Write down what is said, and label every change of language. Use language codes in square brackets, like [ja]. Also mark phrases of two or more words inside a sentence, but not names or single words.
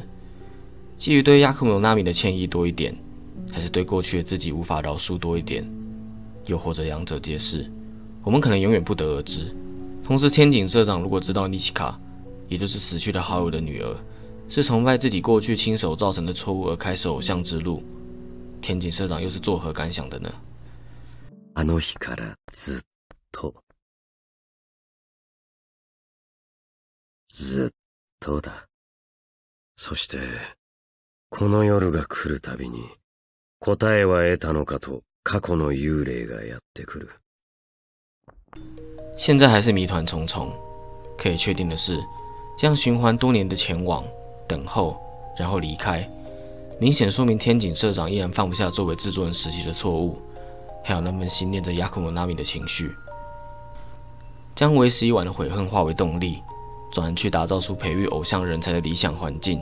[zh] 基于对雅库姆纳米的歉意多一点，还是对过去的自己无法饶恕多一点，又或者两者皆是，我们可能永远不得而知。同时，天井社长如果知道尼奇卡，也就是死去的好友的女儿，是崇拜自己过去亲手造成的错误而开始偶像之路，天井社长又是作何感想的呢？ [ja] あの日からずっと。ずっとだ。そして、この夜が来るたびに、答えは得たのかと過去の幽霊がやってくる。 [zh] 现在还是谜团重重。可以确定的是，这样循环多年的前往、等候，然后离开，明显说明天井社长依然放不下作为制作人时期的错误，还有那份心念着雅库姆纳米的情绪，将为时已晚的悔恨化为动力，转而去打造出培育偶像人才的理想环境。